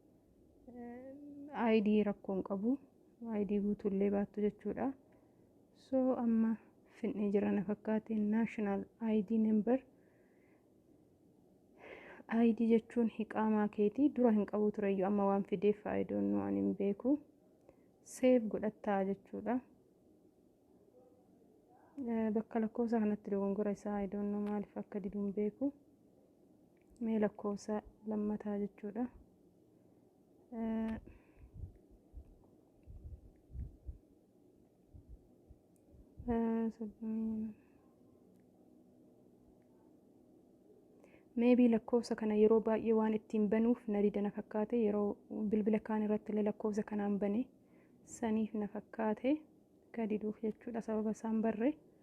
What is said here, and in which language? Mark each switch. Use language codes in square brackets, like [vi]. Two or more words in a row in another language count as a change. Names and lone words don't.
[om] ID rakkoon qabu. ID guutuullee baattu jechuudha. So amma finnee jira na fakkaate [en] national ID number. [om] ID jechuun hiqaamaa keetii dura hin qabu tureyyuu amma waan fideef [en] I don't know [om] ani hin beeku. Save godhattaa jechuudha. Bakka lakkoofsa kanatti dogongora isaa [en] I don't know [om] maaliif akka didu hin beeku. Mee lakkoofsa lammataa jechuudha. Maybe lakkoofsa kana yeroo baay'ee waan ittiin banuuf na dida na fakkaate yeroo bilbila kaan irratti illee lakkoofsa kanaan bane saniif na fakkaate ka diduuf jechuudha sababa isaan barre.